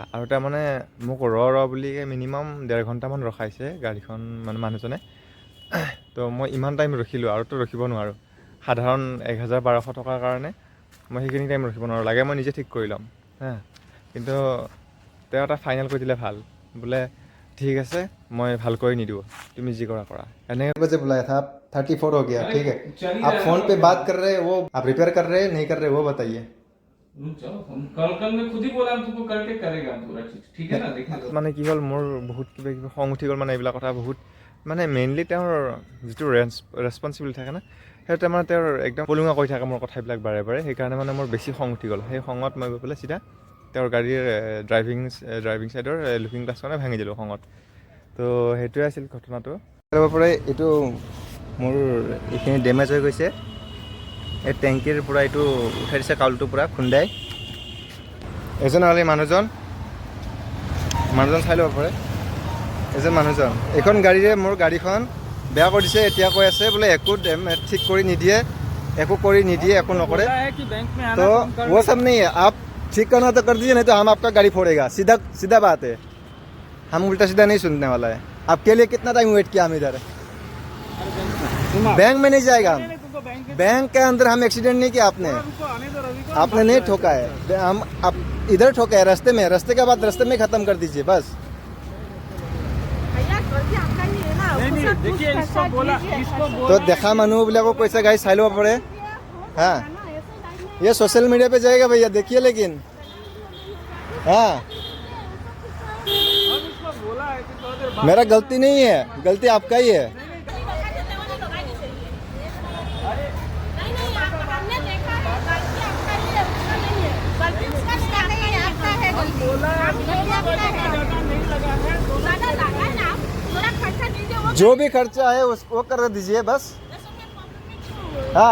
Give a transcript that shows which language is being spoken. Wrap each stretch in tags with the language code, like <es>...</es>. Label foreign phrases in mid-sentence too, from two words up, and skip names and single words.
<as>আৰু তাৰমানে মোক ৰ বুলি মিনিমাম 1.5 ঘণ্টামান ৰখাইছে গাড়ীখন মানে মানুহজনে তো মই ইমান টাইম ৰখিলোঁ আৰুতো ৰখিব নোৱাৰোঁ সাধাৰণ 1000-1200 টকাৰ কাৰণে মই সেইখিনি টাইম ৰখিব নোৱাৰোঁ লাগে মই নিজে ঠিক কৰি ল'ম হা কিন্তু তেওঁ এটা ফাইনেল কৰি দিলে ভাল বোলে</as> <hi>ठीक है मैं</hi> <as>ভালকৈ নিদিও তুমি যি কৰা কৰা এনে</as> <hi>बजे बुलाया था आप 34 हो गया ठीक है आप फोन पे बात कर रहे हैं वो आप रिपेयर कर रहे हैं नहीं कर रहे वो बताइए रुक जाओ हम कल मैं खुद ही बोला तुमको करके करेगा हम पूरा चीज ठीक है ना देखने दो</hi> <as>মানে কি হ'ল মোৰ বহুত কিবা কিবি খং উঠি গ'ল মানে এইবিলাক কথা বহুত মানে মেইনলি তেওঁৰ যিটো ৰেছপন্সিবিলিটি থাকে না সেইটো মানে তেওঁৰ একদম পলুঙা কৈ থাকে মোৰ কথাবিলাক বাৰে বাৰে সেইকাৰণে মানে মোৰ বেছি খং উঠি গ'ল সেই খঙত মই গৈ পেলাই চিধা তেওঁৰ গাড়ীৰ ড্ৰাইভিং ছাইডৰ লুকিং গ্লাছখনে ভাঙি দিলোঁ খঙত তো সেইটোৱে আছিল ঘটনাটো তাৰ পৰা এইটো মোৰ এইখিনি ডেমেজ হৈ গৈছে এই টেংকিৰ পৰা এইটো উঠাই দিছে কাউলটো পূৰা খুন্দাই এজন হ'লে মানুহজন চাই ল'ব পাৰে এজন মানুহজন এইখন গাড়ীৰে মোৰ গাড়ীখন বেয়া কৰি দিছে এতিয়া কৈ আছে বোলে একো ঠিক কৰি নিদিয়ে একো নকৰে তো</as> <hi>वो सब नहीं है आप ठीक करना तो कर दीजिए नहीं तो हम आपका गाड़ी फोड़ेगा सीधा बात है हम उल्टा सीधा नहीं सुनने वाला है आपके लिए कितना टाइम वेट किया हम इधर बैंक में नहीं जाएगा हम बैंक के अंदर हम एक्सीडेंट नहीं किया आपने नहीं ठोका है हम आप इधर ठोका है रास्ते के बाद रास्ते में खत्म कर दीजिए बस तो देखा</hi> <as>মানুহ বিলাকক কৈছে গাড়ী চাই ল'ব পাৰে</as> <hi>हाँ ये सोशल मीडिया पे जाएगा भैया देखिए लेकिन हाँ मेरा गलती नहीं है गलती आपका ही है जो भी खर्चा है उसको कर दीजिए बस हाँ</hi>